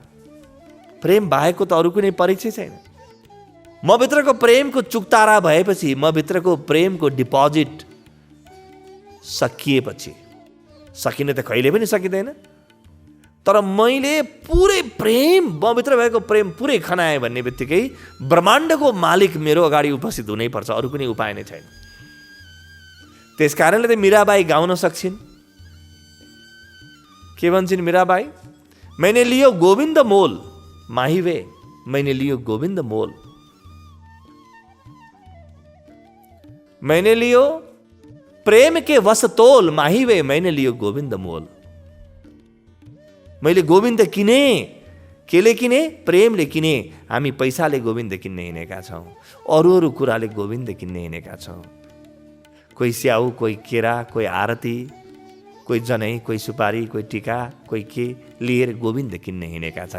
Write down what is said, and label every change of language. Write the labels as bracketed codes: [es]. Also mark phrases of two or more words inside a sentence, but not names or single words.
[ne] प्रेम बाहेकको त अरू कुनै परीक्षा छैन। म भित्रको प्रेमको चुक्तारा भएपछि, म भित्रको प्रेमको डिपोजिट सकिएपछि, सकिन त कहिले पनि सकिँदैन, तर मैले पुरै प्रेम, म भित्र भएको प्रेम पुरै खनाएँ भन्ने बित्तिकै ब्रह्माण्डको मालिक मेरो अगाडि उपस्थित हुनैपर्छ, अरू कुनै उपाय नै छैन। त्यस कारणले त मीराबाई गाउन सक्छिन्। के भन्छन् मीराबाई? [hi] मैंने लियो गोविंद मोल माही वे, मैंने लियो गोविंद मोल, मैंने लियो प्रेम के वश तोल माही वे, मैंने लियो गोविंद मोल। [ne] मैले गोविन्द किने। केले किने? प्रेमले किने। हामी पैसाले गोविन्द किन्ने हिँडेका छौँ, अरू कुराले गोविन्द किन्ने हिँडेका छौँ। कोही स्याउ, कोही केरा, कोही आरती, कोही जनै, कोही सुपारी, कोही टिका, कोही के लिएर गोविन्द किन्ने हिँडेका छन्।